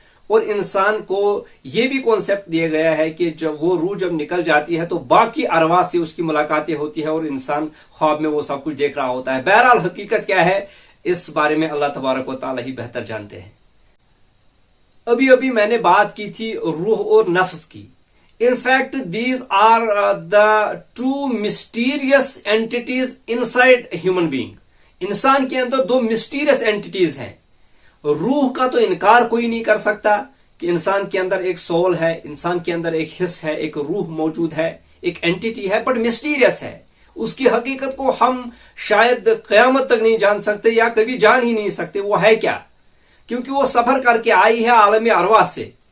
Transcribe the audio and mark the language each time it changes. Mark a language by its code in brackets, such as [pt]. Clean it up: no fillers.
[ur] اور انسان کو یہ بھی کانسیپٹ دیا گیا ہے کہ جب وہ روح جب نکل جاتی ہے تو باقی ارواح سے اس کی ملاقاتیں ہوتی ہے، اور انسان خواب میں وہ سب کچھ دیکھ رہا ہوتا ہے. بہرحال حقیقت کیا ہے اس بارے میں اللہ تبارک و تعالی ہی بہتر جانتے ہیں. ابھی میں نے بات کی تھی روح اور نفس کی. [en] In fact, these are the two mysterious entities inside a human being. [ur] انسان کے اندر دو مسٹیریس اینٹیز ہیں. روح کا تو انکار کوئی نہیں کر سکتا کہ انسان کے اندر ایک سول ہے، انسان کے اندر ایک حص ہے، ایک روح موجود ہے، ایک اینٹی ہے، بٹ مسٹیریس ہے. اس کی حقیقت کو ہم شاید قیامت تک نہیں جان سکتے یا کبھی جان ہی نہیں سکتے وہ ہے کیا، کیونکہ وہ سفر کر کے آئی ہے عالم ارواح سے.